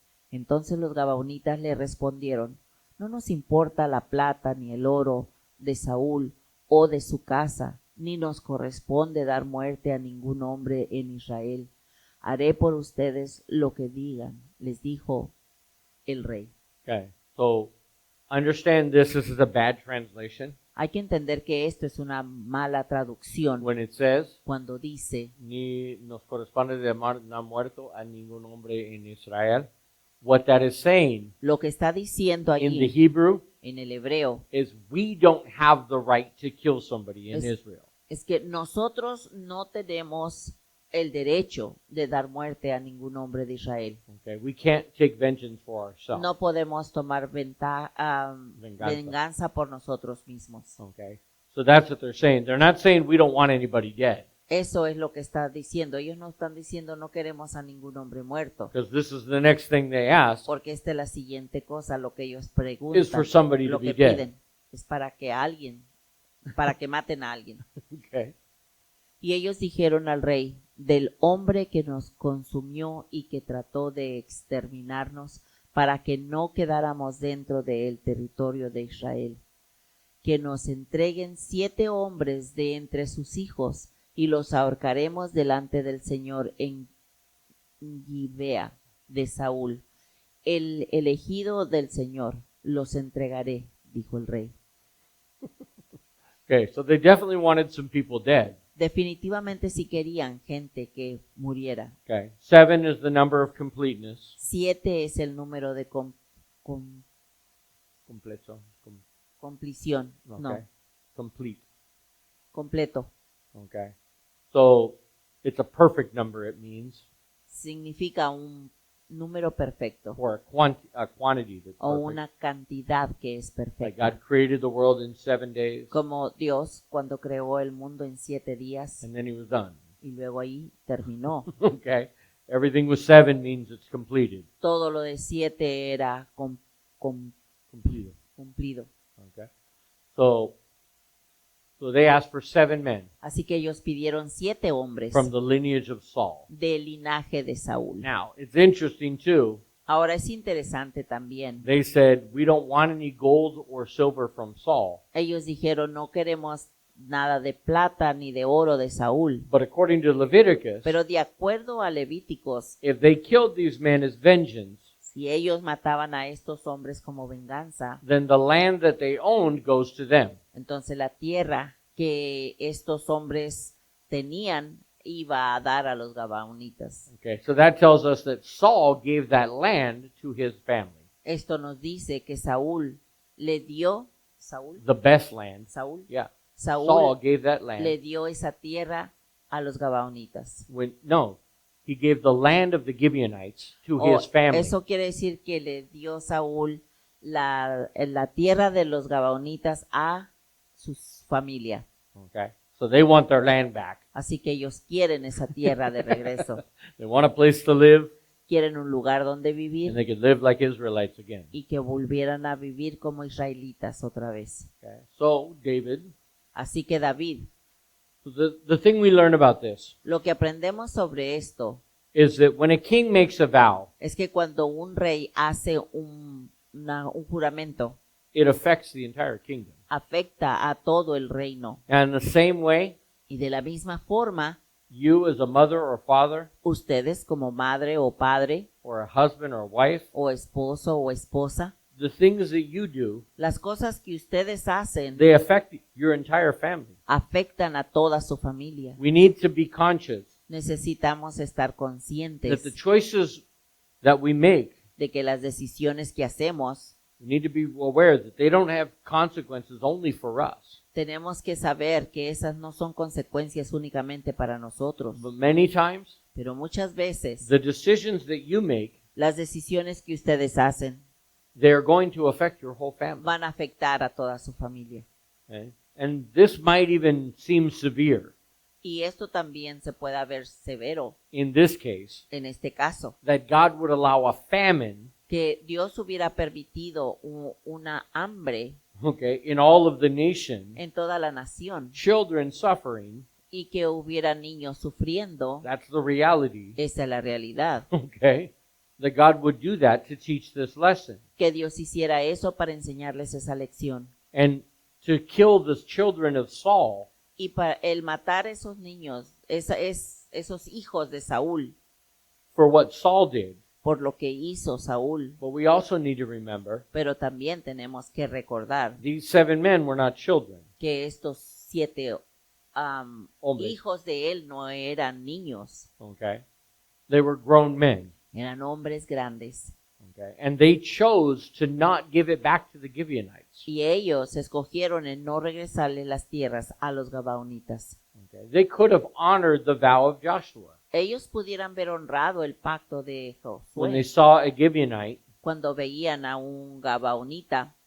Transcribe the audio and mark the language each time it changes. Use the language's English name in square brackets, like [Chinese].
[Spanish] Entonces los gabaonitas le respondieron: No nos importa la plata ni el oro de Saúl o de su casa, ni nos corresponde dar muerte a ningún hombre en Israel. Haré por ustedes lo que digan, les dijo el rey. [English] Okay. So understand this is a bad translation. [Spanish] Hay que entender que esto es una mala traducción [English] When it says, [Spanish] cuando dice ni nos corresponde dar muerto a ningún hombre en Israel. [English] What that is saying [Spanish] lo que está diciendo [English] in the [Spanish] allí [English] Hebrew [Spanish] en el hebreo [English] is we don't have the right to kill somebody in Israel. [Spanish] es que nosotros no tenemos el derecho de dar muerte a ningún hombre de Israel. [English] Okay, we can't take vengeance for ourselves. [Spanish] No podemos tomar Venganza. venganza por nosotros mismos. [English] Okay, so that's what they're saying. They're not saying we don't want anybody dead, [Spanish] Eso es lo que está diciendo. Ellos no están diciendo no queremos a ningún hombre muerto, [English] because this is the next thing they ask [Spanish] porque esta es la siguiente cosa, lo que ellos [English] is [Spanish] preguntan, [English] for somebody to [Spanish] lo [English] be [Spanish] que [English] dead. [Spanish] piden, es para que maten a alguien. [English] Okay, [Spanish] Y ellos dijeron al rey: del hombre que nos consumió y que trató de exterminarnos para que no quedáramos dentro del territorio de Israel, que nos entreguen 7 hombres de entre sus hijos y los ahorcaremos delante del Señor en Gibea de Saúl. El elegido del Señor los entregaré, dijo el rey. [English] okay, so they definitely wanted some people dead. [Spanish] Definitivamente sí querían gente que muriera. [English] Okay, 7 is the number of completeness. [Spanish] 7 es el número de Completo. compleción, [English] Okay, [Spanish] no, [English] complete. [Spanish] completo. [English] Okay, so it's a perfect number. It means [Spanish] Significa un número perfecto [English] or a quantity that's [Spanish] o [English] perfect. [Spanish] una cantidad que es [English] Like [Spanish] perfecta. [English] God created the world in 7 days, [Spanish] Como Dios cuando creó el mundo en 7 días [English] and then He was done. [Spanish] y luego ahí terminó. [English] Okay, everything with 7 means it's completed. [Spanish] Todo lo de 7 era [English] Completed. [Spanish] cumplido. [English] Okay, so they asked for 7 men [Spanish] Así que ellos pidieron 7 hombres [English] from the lineage of Saul. [Spanish] del linaje de Saúl. [English] Now it's interesting too. [Spanish] Ahora es interesante también. [English] They said we don't want any gold or silver from Saul, [Spanish] Ellos dijeron no queremos nada de plata ni de oro de Saúl. [English] but according to Leviticus, [Spanish] Pero de acuerdo a Levíticos, [English] if they killed these men as vengeance, [Spanish] si ellos mataban a estos hombres como venganza, [English] then the land that they owned goes to them. [Spanish] entonces la tierra que estos hombres tenían iba a dar a los gabaonitas. [English] Okay, so that tells us that Saul gave that land to his family, [Spanish] Esto nos dice que Saúl le dio, [English] the best land. [Spanish] Saúl [English] Yeah, [Spanish] Saúl [English] Saul gave that [Spanish] le [English] land. [Spanish] dio esa tierra a los gabaonitas. [English] He gave the land of the Gibeonites to [Spanish] O [English] his family. [Spanish] eso quiere decir que le dio Saúl la tierra de los gabaonitas a su familia. [English] Okay, so they want their land back. [Spanish] Así que ellos quieren esa tierra de regreso. [English] They want a place to live, [Spanish] Quieren un lugar donde [English] and [Spanish] vivir [English] they could live like Israelites again. [Spanish] y que volvieran a vivir como israelitas otra vez. [English] Okay, so David. [Spanish] Así que David, [English] So the thing we learn about this [Spanish] lo que aprendemos sobre esto [English] is that when a king makes a vow, [Spanish] es que cuando un rey hace un juramento, [English] it affects the entire kingdom. [Spanish] afecta a todo el reino. [English] And in the same way, [Spanish] Y de la misma forma, [English] you as a mother or father [Spanish] ustedes como madre o padre [English] or a husband or wife, [Spanish] o esposo o esposa, [English] the things that you do, [Spanish] las cosas que ustedes hacen [English] they affect your entire family. [Spanish] afectan a toda su familia. [English] We need to be conscious [Spanish] Necesitamos estar [English] that [Spanish] conscientes [English] the choices that we make, [Spanish] de que las decisiones que hacemos, [English] we need to be aware that they don't have consequences only for us. [Spanish] tenemos que saber que esas no son consecuencias únicamente para nosotros, [English] But many times, [Spanish] pero muchas veces [English] the decisions that you make [Spanish] las decisiones que ustedes hacen [English] they're going to affect your whole family. [Spanish] van a afectar a toda su familia. [English] Okay? And this might even seem severe [Spanish] Y esto también se puede ver severo [English] in this case, [Spanish] en este caso, [English] that God would allow a famine, [Spanish] que Dios hubiera permitido una hambre [English] okay, in all of the nation, [Spanish] en toda la nación [English] children suffering. [Spanish] y que hubiera niños sufriendo. [English] That's the reality. [Spanish] Esa es la realidad. [English] Okay? That God would do that to teach this lesson. [Spanish] Que Dios hiciera eso para enseñarles esa lección. [English] And to kill the children of Saul, [Spanish] Y para el matar esos niños, esos hijos de Saúl, [English] for what Saul did. [Spanish] por lo que hizo Saúl. [English] But we also need to remember, [Spanish] Pero también tenemos que recordar [English] these 7 men were not children. [Spanish] que estos 7 Hombres. hijos de él no eran niños, [English] Okay? They were grown men. [Spanish] eran hombres grandes. [English] Okay? And they chose to not give it back to the Gibeonites. [Spanish] Y ellos escogieron en no regresarle las tierras a los gabaonitas. [English] Okay? They could have honored the vow of Joshua. [Spanish] Ellos pudieran haber honrado el pacto de [English] When they [Spanish] Josué [English] saw a Gibeonite [Spanish] cuando veían a un gabaonita